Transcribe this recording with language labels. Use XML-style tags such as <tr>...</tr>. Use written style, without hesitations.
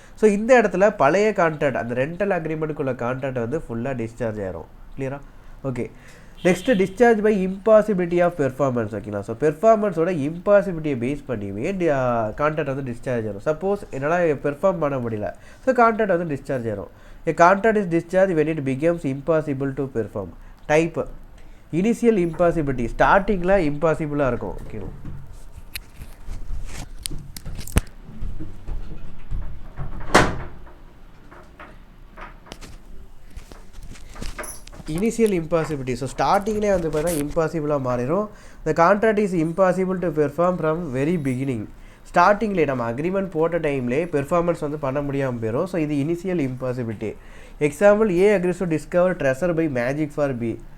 <ta>So இந்த இடத்துல பழைய கான்ட்ராக்ட் அந்த ரெண்டல் அக்ரிமெண்ட்டுக்குள்ள கான்ட்ராக்ட் வந்து ஃபுல்லாக டிஸ்சார்ஜ் ஆயிரும். கிளியரா? Okay next discharge by impossibility of performance. ஓகேங்களா? ஸோ பெர்ஃபார்மன்ஸோட இம்பாசிபிலிட்டியை பேஸ் பண்ணியுமே கான்ட்ராக்ட் வந்து டிஸ்சார்ஜ் ஆகும். சப்போஸ் என்னால் பெர்ஃபார்ம் பண்ண முடியல, ஸோ கான்ட்ராக்ட் வந்து டிஸ்சார்ஜ் ஆகும்.</ta> <en>A contract is discharged when it becomes impossible to perform. Type initial impossibility,</en> <ta>ஸ்டார்டிங்கில் இம்பாசிபிளாக இருக்கும். ஓகேவா? இனிஷியல் இம்பாசிபிலிட்டி, ஸோ ஸ்டார்டிங்லேயே வந்து பார்த்தீங்கன்னா இம்பாசிபிளாக மாறிடும்.</ta> <en>The contract is impossible to perform from very beginning.</en> <ta>ஸ்டார்டிங்லேயே நம்ம அக்ரிமெண்ட் போட்ட டைம்லேயே பெர்ஃபார்மன்ஸ் வந்து பண்ண முடியாமல் போயிடும். ஸோ இது initial impossibility. Example,</ta> <en>A agrees to discover treasure by magic for B.</en>